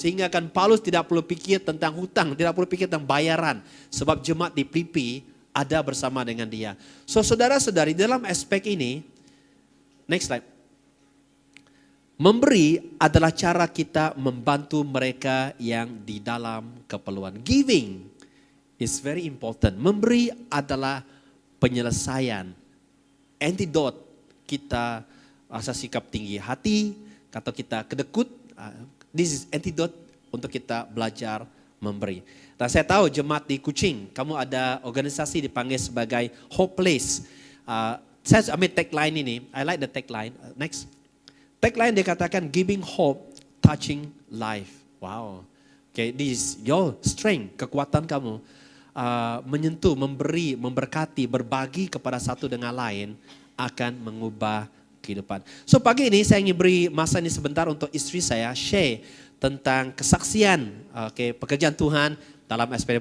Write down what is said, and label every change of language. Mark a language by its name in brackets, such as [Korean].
[Malay] Sehingga kan Paulus tidak perlu pikir tentang hutang, tidak perlu pikir tentang bayaran. Sebab jemaat di Filipi ada bersama dengan dia. So saudara-saudari, dalam aspek ini, [English] next slide. [Malay] Memberi adalah cara kita membantu mereka yang di dalam keperluan. [English] Giving is very important. [Malay] Memberi adalah penyelesaian. Antidote kita rasa sikap tinggi hati, atau kita kedekut. [English] This is antidote [Malay] untuk kita belajar memberi. Dan saya tahu jemaat di Kuching, kamu ada organisasi dipanggil sebagai Hope Place. Saya ambil tagline ini. [English] I like the tagline. Next. [Malay] Tagline dia katakan giving hope, touching life. Wow. [English] Okay, this is your strength, [Malay] kekuatan kamu menyentuh, memberi, memberkati, berbagi kepada satu dengan lain akan mengubah kehidupan. So pagi ini saya ingin beri masa ini sebentar untuk istri saya share tentang kesaksian, pekerjaan Tuhan dalam SPD.